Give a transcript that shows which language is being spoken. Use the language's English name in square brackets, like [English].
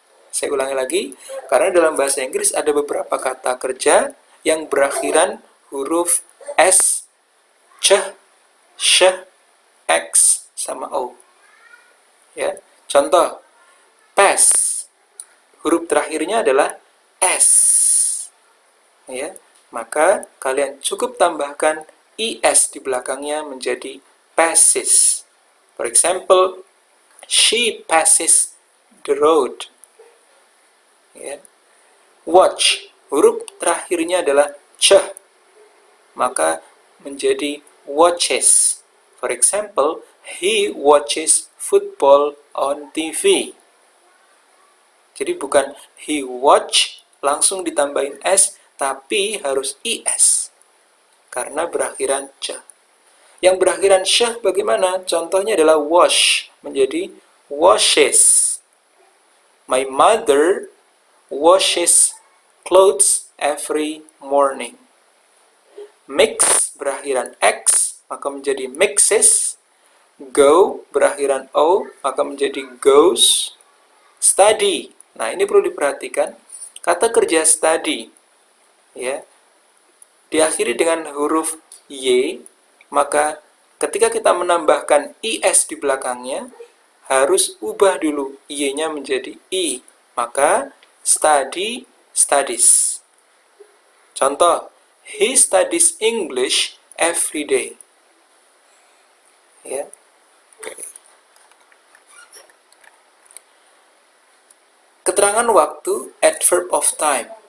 [Indonesian] Saya ulangi lagi, karena dalam bahasa Inggris ada beberapa kata kerja yang berakhiran huruf s, ch, sh, x, sama o. Ya, contoh, pass, huruf terakhirnya adalah s. Ya, maka kalian cukup tambahkan is di belakangnya menjadi passes. [English] For example, she passes the road. [Indonesian] Ya. Watch, huruf terakhirnya adalah ch, maka menjadi watches. [English] For example, he watches football on TV. [Indonesian] Jadi bukan he watch langsung ditambahin s, tapi harus is karena berakhiran ch. Yang berakhiran sh bagaimana? Contohnya adalah wash, menjadi washes. [English] My mother washes clothes every morning. [Indonesian] Mix berakhiran x, maka menjadi mixes. Go berakhiran o, maka menjadi goes. Study. Nah, ini perlu diperhatikan. Kata kerja study, ya, diakhiri dengan huruf y, maka ketika kita menambahkan is di belakangnya, harus ubah dulu y-nya menjadi i. Maka study, studies. [English] Contoh, he studies English every day. Ya. [Indonesian] Keterangan waktu, adverb of time.